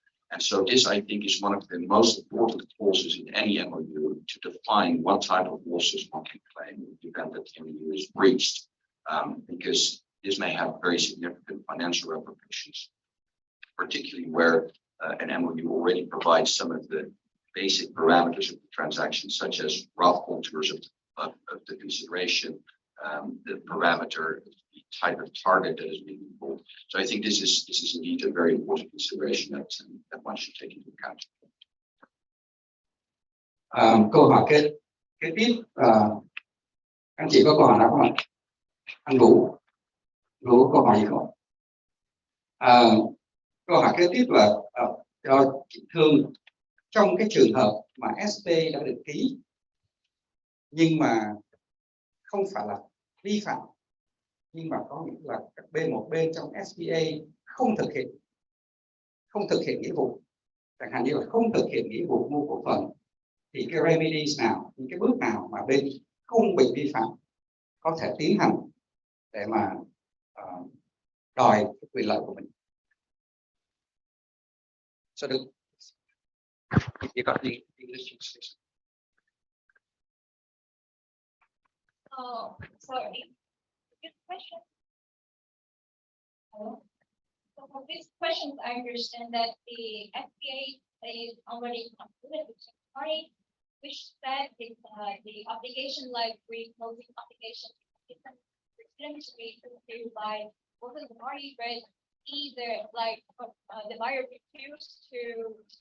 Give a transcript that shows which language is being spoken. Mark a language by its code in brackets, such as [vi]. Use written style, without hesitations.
[en] And so this, I think, is one of the most important clauses in any MOU to define what type of losses one can claim in the event that the MOU is breached, because this may have very significant financial repercussions, particularly where an MOU already provides some of the basic parameters of the transaction, such as rough contours of the consideration, the parameter, the type of target that is being involved. So I think this is indeed a very important consideration that one should take into account. [vi] Câu hỏi kế tiếp, anh chị có câu hỏi nào không ạ? Anh Vũ có câu hỏi gì không? Câu hỏi kế tiếp là cho chị Thương, trong cái trường hợp mà SP đã được ký nhưng mà không phải là vi phạm, nhưng mà có nghĩa là các một bên trong SPA không thực hiện nghĩa vụ, chẳng hạn như là không thực hiện nghĩa vụ mua cổ phần, thì cái remedies nào, những cái bước nào mà bên không bị vi phạm có thể tiến hành để mà đòi cái quyền lợi của mình? [en] So you got the English translation. Oh, sorry. Good question. So for this question, I understand that the FPA is already concluded with the party, which said the obligation, like pre-closing obligation, is going to be fulfilled by both of the parties, but either like the buyer refused to